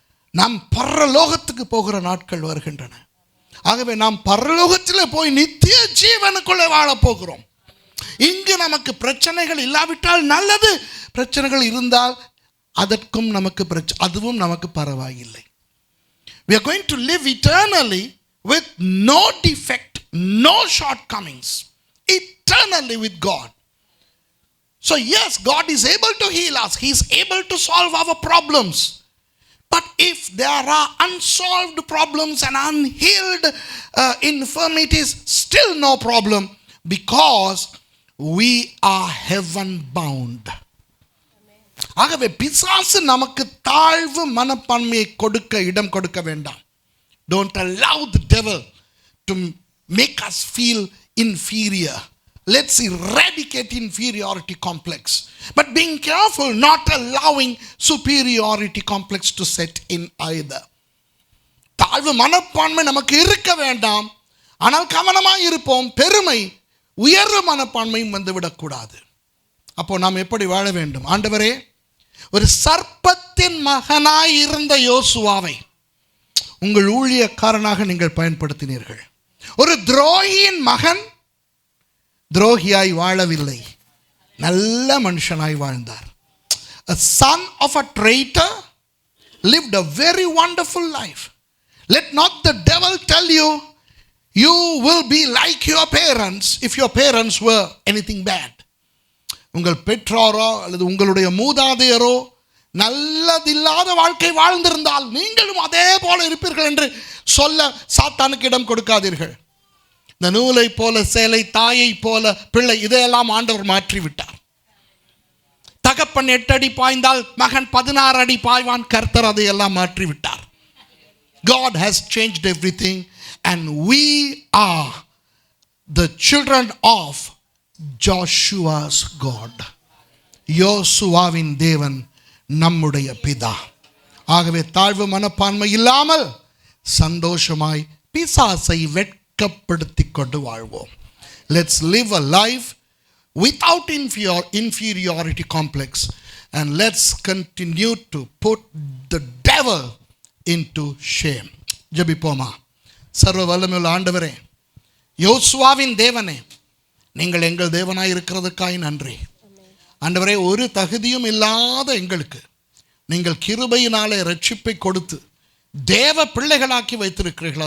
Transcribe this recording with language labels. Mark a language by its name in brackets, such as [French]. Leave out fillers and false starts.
[Tamil] நாம் பரலோகத்துக்கு போகிற நாட்கள் வருகின்றன. ஆகவே நாம் பரலோகத்தில் போய் நித்திய ஜீவனுக்குள்ளே வாழப் போகிறோம். இங்கு நமக்கு பிரச்சனைகள் இல்லாவிட்டால் நல்லது, பிரச்சனைகள் இருந்தால் அதற்கும் நமக்கு அதுவும் நமக்கு பரவாயில்லை. [English] We are going to live eternally with no defect, no shortcomings, eternally with God. So yes, God is able to heal us. He is able to solve our problems. But if there are unsolved problems and unhealed infirmities, still no problem, because we are heaven bound. [Tamil] ஆகவே பிசாசு நமக்கு தாழ்வு மனப்பான்மையை கொடுக்க இடம் கொடுக்க வேண்டாம். [English] Don't allow the devil to make us feel inferior. Let's eradicate inferiority complex. But being careful not allowing superiority complex to set in either. [Tamil] தாழ்வு மனப்பான்மை நமக்கு இருக்க வேண்டாம். ஆனால் கவனமாக இருப்போம். பெருமை உயர்வு மனப்பான்மையும் வந்துவிடக்கூடாது. அப்போ நாம் எப்படி வாழ வேண்டும்? ஆண்டவரே, ஒரு சர்ப்பத்தின் மகனாய் இருந்த யோசுவாவை உங்கள் ஊழியக்காரனாக நீங்கள் பயன்படுத்தினீர்கள். ஒரு துரோகியின் மகன் துரோகியாய் வாழவில்லை, நல்ல மனுஷனாய் வாழ்ந்தார். [English] A son of a traitor lived a very wonderful life. Let not the devil tell you you will be like your parents if your parents were anything bad. [Tamil] உங்கள் பெற்றோரோ அல்லது உங்களுடைய மூதாதையரோ நல்லதில்லாத வாழ்க்கை வாழ்ந்திருந்தால் நீங்களும் அதே போல இருப்பீர்கள் என்று சொல்ல சாத்தானுக்கு இடம் கொடுக்காதீர்கள். இந்த நூலை போல சேலை, தாயை போல பிள்ளை, இதையெல்லாம் ஆண்டவர் மாற்றிவிட்டார். தகப்பன் 8 அடி பாய்ந்தால் மகன் 16 அடி பாய்வான். கர்த்தர் அதையெல்லாம் மாற்றிவிட்டார். [English] God has changed everything and we are the children of Joshua's God. [Tamil] யோசுவாவின் தேவன் நம்முடைய பிதா. ஆகவே தாழ்வு மனப்பான்மை இல்லாமல் சந்தோஷமாய் பிசாசை வெட்கப்படுத்திக் கொண்டு வாழ்வோம். [English] Let's live a life without inferiority complex, and let's continue to put the devil into shame. [Tamil] ஜெபிப்போமா. சர்வ வல்லமையுள்ள ஆண்டவரே, யோசுவாவின் தேவனே, நீங்கள் எங்கள் தேவனாய் இருக்கிறதுக்காய் நன்றி. ஆண்டவரே, ஒரு தகுதியும் இல்லாத எங்களுக்கு நீங்கள் கிருபையினாலே ரட்சிப்பை கொடுத்து தேவ பிள்ளைகளாக்கி வைத்திருக்கிறீர்கள்.